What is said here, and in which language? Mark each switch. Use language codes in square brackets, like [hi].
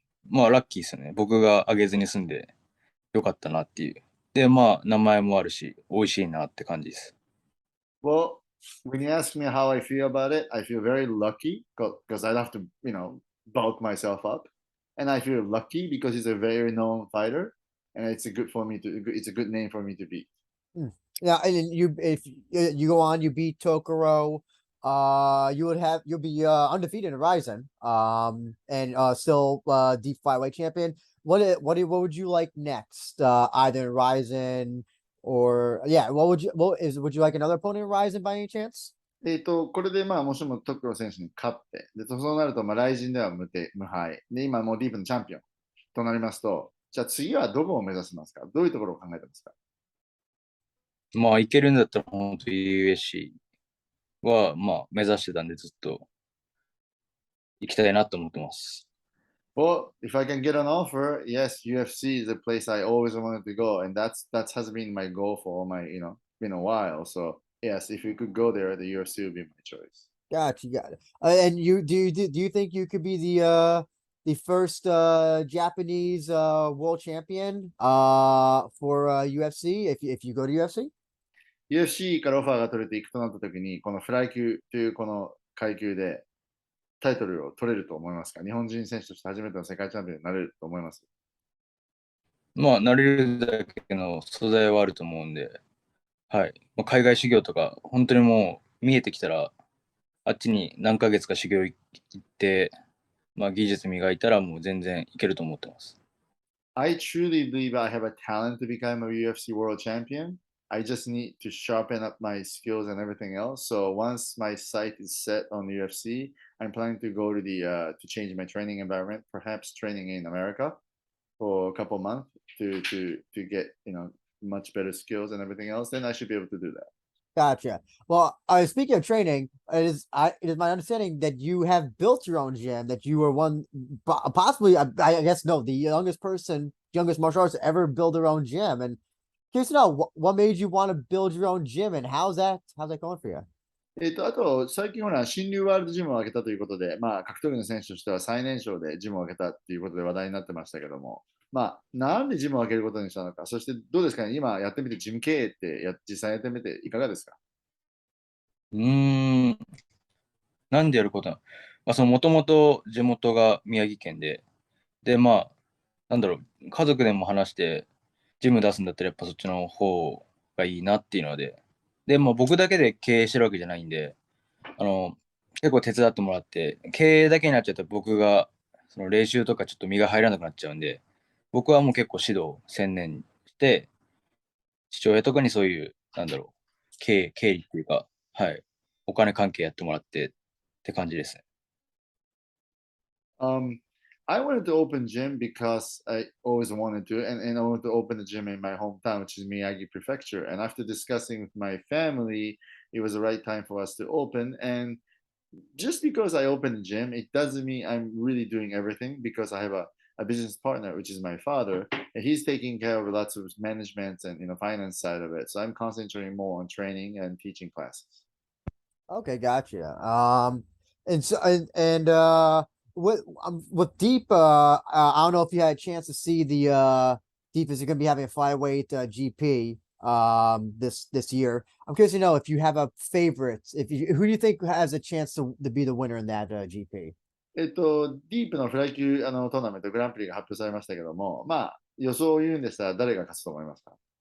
[ja] まあ、ラッキーですよね。僕が上げずに済んでよかったなっていう。で、まあ、名前もあるし、美味しいなって感じです。 [en] Well, when you ask me how I feel about it, I feel very lucky because I'd have to, bulk myself up. And I feel lucky because he's a very known fighter. And it's it's a good name for me to beat. Yeah, and then if you go on, you beat Tokoro, you'll be undefeated in Rizin, and still deep flyweight champion. What would you like next? Either in Rizin or yeah, would you like another opponent in Rizin by any chance? [ja] これでまあ、もしもトクロ選手に勝って、で、そうなると、まあ、ライジンでは無敗。で、今もうディープのチャンピオンとなりますと、じゃあ次はどこを目指しますか？どういうところを考えてますか？まあ、いけるんだったら本当 USC は、まあ、目指してたんでずっと行きたいなと思ってます。 [en] Well, if I can get an offer, yes, UFC is a place I always wanted to go, and that has been my goal for all my, been a while. So yes, if you could go there, the UFC would be my choice. Got it. And do you think you could be the first Japanese world champion for UFC if you go to UFC? [ja] UFC からオファーが取れていくとなった時に、このフライ級というこの階級でタイトルを取れると思いますか？日本人選手として初めての世界チャンピオンになれると思います？まあ、慣れるだけの素材はあると思うんで、はい。まあ、海外修行とか、本当にもう見えてきたら、あっちに何ヶ月か修行行って、まあ、技術磨いたらもう全然いけると思ってます。 [en] I truly believe I have a talent to become a UFC world champion. I just need to sharpen up my skills and everything else. So once my sight is set on UFC, I'm planning to go to the to change my training environment, perhaps training in America for a couple months to get much better skills and everything else. Then I should be able to do that. Gotcha. Well, speaking of training, it is my understanding that you have built your own gym, that you were possibly, I guess, no, the youngest martial artist to ever build their own gym. And curious to know what made you want to build your own gym and how's that going for you? [ja] あと、最近ほら、新竜ワールドジムを開けたということで、まあ、格闘技の選手としては最年少でジムを開けたっていうことで話題になってましたけども、まあ、なんでジムを開けることにしたのか、そしてどうですかね、今やってみて、ジム経営って実際やってみていかがですか？うーん、なんでやることな、まあ、そのもともと地元が宮城県で、まあ、なんだろう、家族でも話して、ジム出すんだったらやっぱそっちの方がいいなっていうので、まあ僕だけで経営してるわけじゃないんで、結構手伝ってもらって、経営だけになっちゃったら僕が、その練習とかちょっと身が入らなくなっちゃうんで、僕はもう結構指導専念して、父親とかにそういう、なんだろう、経理っていうか、はい、お金関係やってもらってって感じですね。 [en] Um, I wanted to open gym because I always wanted to, and I wanted to open a gym in my hometown, which is Miyagi Prefecture. And after discussing with my family, it was the right time for us to open. And just because I opened a gym, it doesn't mean I'm really doing everything because I have a a business partner, which is my father, and he's taking care of lots of management and finance side of it. So I'm concentrating more on training and teaching classes. Okay, gotcha. And so with Deep, I don't know if you had a chance to see the Deep is going to be having a flyweight GP this year. I'm curious to know if you have a favorite. Who do you think has a chance to be the winner in that GP? [ja] ディープのフライ級トーナメントグランプリが発表されましたけども、まあ、予想を言うんでしたら誰が勝つと思いますか？